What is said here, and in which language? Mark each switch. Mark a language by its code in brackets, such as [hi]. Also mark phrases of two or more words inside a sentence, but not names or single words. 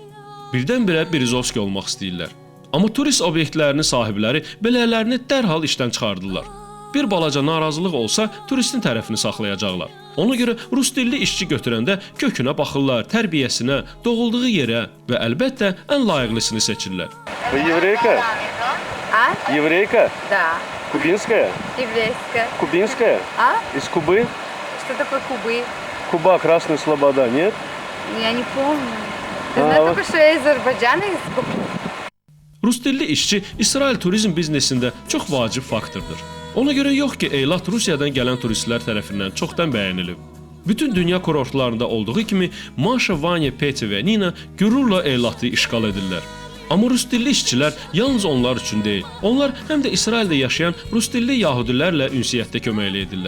[az] Birdən-birə Berizovski olmaq istəyirlər. Amma turist obyektlərinin sahibləri belələrini dərhal işdən çıxardılar. Bir balaca narazılıq olsa turistin tərəfini saxlayacaqlar. Ona görə rus dilli işçi götürəndə kökünə baxırlar, tərbiyəsinə, doğulduğu yerə və əlbəttə ən layiqlisini seçirlər. [ru] Еврейка? А? Еврейка? Да. Кубинская? Еврейская. Кубинская? А? Из Кубы? Что такое Кубы? Куба, Красная Слобода, нет? Я не помню. Ты А, знаешь вот. только, что я из Азербайджана, из Кубы. [az] Rus dilli işçi İsrail turizm biznesində çox vacib faktordur. Ona görə yox ki, Eylat Rusiyadan gələn turistlər tərəfindən çoxdan bəyənilib. Bütün dünya kurortlarında olduğu kimi Maşa, Vanya, Peti və Nina qürurla Eylatı işğal edirlər. Amma rus dilli işçilər yalnız onlar üçün deyil. Onlar həm də İsraildə yaşayan rus dilli yahudilərlə ünsiyyətdə köməkli edirlər.